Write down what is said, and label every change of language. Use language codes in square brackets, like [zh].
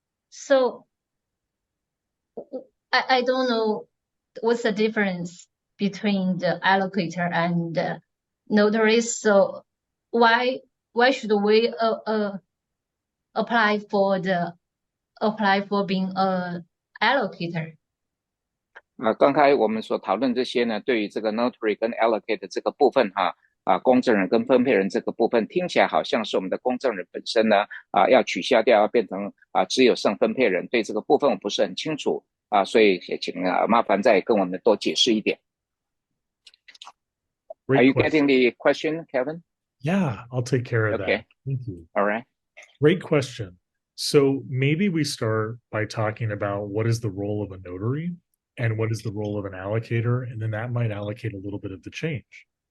[en] So I don't know what's the difference between the allocator and notaries. So why should we apply for being a allocator? [zh] 刚才我们所讨论这些呢，对于这个 notary 跟 allocate 这个部分公证人跟分配人这个部分，听起来好像是我们的公证人本身呢要取消掉，要变成只有剩分配人。对这个部分我不是很清楚所以也请麻烦再跟我们多解释一点。 [en] Are you getting the question, Kevin? Yeah, I'll take care of that. Thank you. All right. Great question. So maybe we start by talking about what is the role of a notary and what is the role of an allocator, and then that might allocate a little bit of the change.